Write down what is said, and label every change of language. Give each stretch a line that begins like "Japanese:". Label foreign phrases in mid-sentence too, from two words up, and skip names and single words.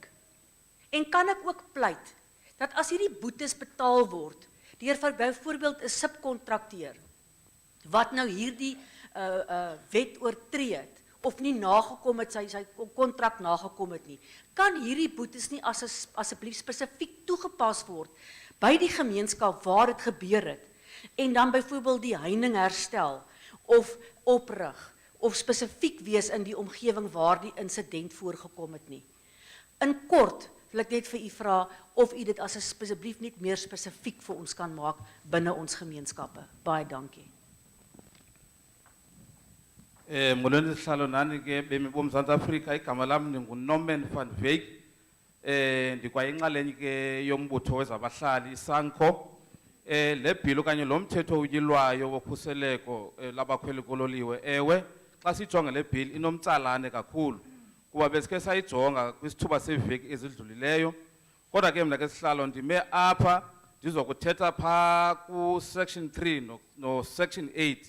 Afrikaans: En kan ek ook pleit, dat as hierdie boetes betaal word, deur byvoorbeeld 'n subkontrakteur, wat nou hierdie wet oortree het, of nie nagekom het, sy kontrak nagekom het nie, kan hierdie boetes nie asseblief spesifiek toegepas word, by die gemeenskap waar dit gebeur het, en dan byvoorbeeld die heining herstel, of oprig, of spesifiek wees in die omgewing waar die insident voorgekom het nie. In kort, wil ek net vir u vra, of u dit asseblief net meer spesifiek vir ons kan maak, binne ons gemeenskappe. Baie dankie.
Xhosa: Molweni sihlalo nani ke bemi boMzantsi Afrika, igama lam ndinguNorman van Wyk. Ndikwayinxalenye ke yombutho wezabahlali iSANCO. Le bill okanye lo mthetho utyilwayo wokhuseleko labakhweli kololiwe, ewe xa sijonge le bill inomtsalane kakhulu kuba besikhe sayijonga kwisithuba seveki ezidlulileyo, kodwa ke mna ke sihlalo ndime apha ndizokuthetha phaa ku-section 3 no-section 8.